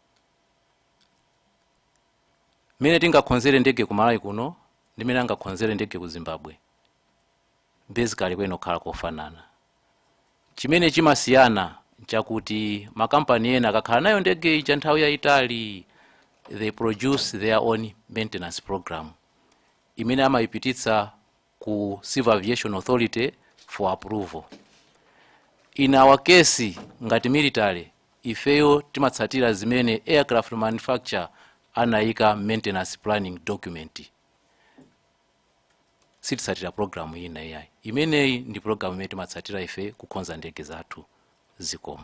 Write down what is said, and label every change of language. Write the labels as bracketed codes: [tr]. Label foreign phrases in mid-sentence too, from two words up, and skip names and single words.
[ny] Mene tingakhonzere ndege ku Malawi kuno ndi mene angakhonzere ndege ku Zimbabwe basically kweno khala kofanana. Chimene chimasiyana nchakuti makampani ena akakhala nayo ndege ija nthawi yayitali, [en] they produce their own maintenance program [ny] imene amayipititsa ku [en] Civil Aviation Authority for approval. In our case [ny] ngati military ifeyo timatsatira zimene [en] aircraft manufacturer anayika maintenance planning document. [ny] Sititsatira program ina iyayi. Imeneyi ndi program imene timatsatira ife kukonza ndege zathu. Zikomo.